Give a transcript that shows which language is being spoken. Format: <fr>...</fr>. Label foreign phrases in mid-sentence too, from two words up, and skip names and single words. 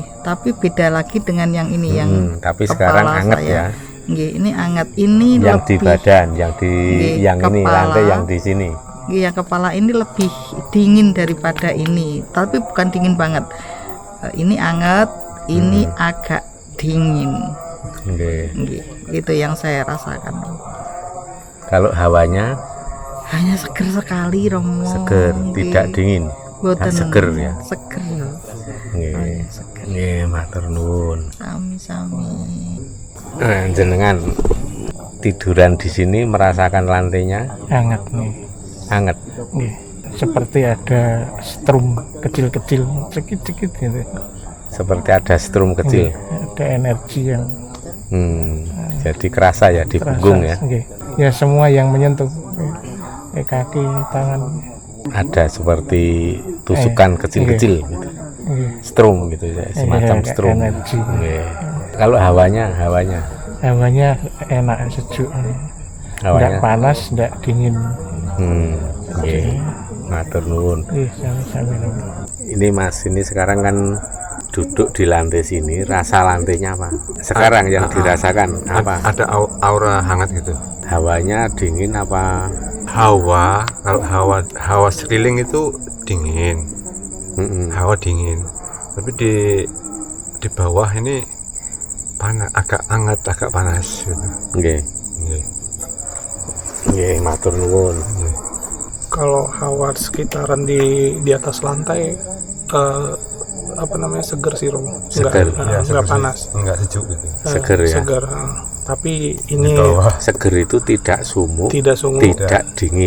<id>Tapi beda lagi dengan yang ini yang tapi sekarang kepala anget saya. ya. Nggih, ini anget. Ini Yang di lebih badan, yang di Nggih, yang ini kepala. lantai yang di sini. nggih, yang kepala ini lebih dingin daripada ini. Tapi bukan dingin banget. Ini anget, ini agak dingin. Nggih. Nggih, itu yang saya rasakan. Kalau hawanya Hanya seger sekali Romo. seger, Nggih. tidak dingin. Boten. seger ya. Seger. Nggih. Seger.</id> <jv>Nggih, matur nuwun.</jv> <id>Sami-sami. Jenengan tiduran di sini merasakan lantainya Hangat nih. hangat. Nggih. Seperti ada strum kecil-kecil, sedikit-sedikit gitu. Seperti ada strum kecil. Ada energi yang Jadi kerasa ya di terasa. punggung ya. Nggih. Ya semua yang menyentuh kaki, tangan. Ada seperti tusukan kecil-kecil gitu. Nggih. Strum gitu ya, semacam kayak strum. energi. Nggih. Kalau hawanya Hawanya enak, sejuk. hawanya Enggak panas, enggak dingin.</id> <jv>nggih. Matur nuwun.</jv> <id>Ih, sami-sami. Ini Mas, ini sekarang kan duduk di lantai sini, rasa lantainya apa? Sekarang yang dirasakan apa? Ada aura hangat gitu. Hawanya dingin apa? Kalau hawa sekeliling itu dingin, hawa dingin. Tapi di bawah ini panas, agak hangat, agak panas gitu. Nggih. Nggih.</id> <jv>Nggih, matur nuwun.</jv> <id>Kalau hawa sekitaran di atas lantai seger sih Romo. Seger. Enggak seger sih. panas. Enggak sejuk gitu. Seger ya. Seger. Tapi ini Di bawah. Seger itu tidak sumuk, tidak sungguh, tidak dingin.</id>